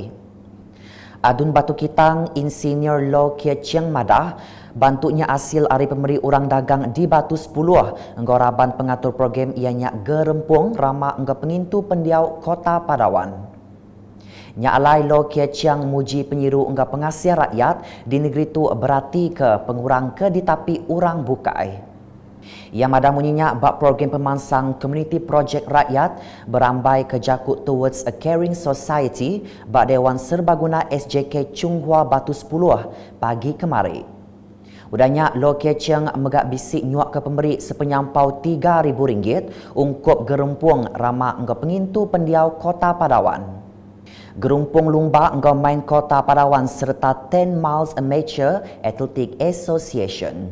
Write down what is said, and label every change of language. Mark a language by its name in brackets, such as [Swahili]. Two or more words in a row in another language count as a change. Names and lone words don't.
[Iban] Adun Batu Kitang, Insinyur Lo Kie Chiang Madah, bantunya hasil hari pemberi orang dagang di Batu 10, nggoraban pengatur program ianya gerempung ramah engga pengintu pendiau Kota Padawan. Nyalai Lo Kie Chiang muji penyiru engga pengasih rakyat di negeri tu berarti ke pengurang ke ditapi orang bukai. Ia madah munyinya bak program pemansang Community Project Rakyat berambai ke jakut [English] towards a caring society [Iban] bak Dewan Serbaguna SJK Chunghua Batu 10 pagi kemari. Udahnya Lo Kie Chiang megak bisik nyuak ke pemberi sepenyampau RM3,000 ungkup gerempung ramah engga pengintu pendiau Kota Padawan. Gerumpung Lumba engkau main Kota Padawan serta 10 Miles Amateur Athletic Association.